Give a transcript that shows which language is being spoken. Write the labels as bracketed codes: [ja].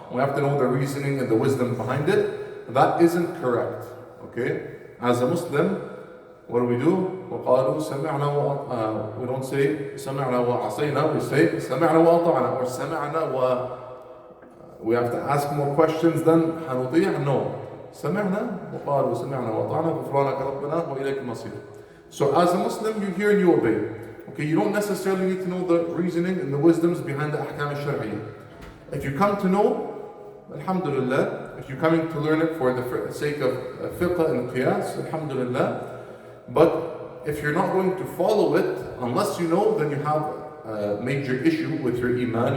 [en] We have to know the reasoning and the wisdom behind it. That isn't correct, okay? As a Muslim, what do? [ar] وَقَالُوا سَمِعْنَا [en] we don't say [ar] سَمِعْنَا وَعَصَيْنَا, [en] we say [ar] سَمِعْنَا وَأَطَعْنَا, [en] or we have to ask more questions than [ar] حَنُطِيعْ. [en] No. [ar] سمعنا وقالوا سمعنا وأطعنا غفرانك ربنا وإليك المصير. [en] So as a Muslim, you hear and you obey. Okay, you don't necessarily need to know the reasoning and the wisdoms behind the ahkam al-shar'iyyah. If you come to know, alhamdulillah. If you're coming to learn it for the sake of fiqh and qiyas, alhamdulillah. But if you're not going to follow it, unless you know, then you have a major issue with your iman.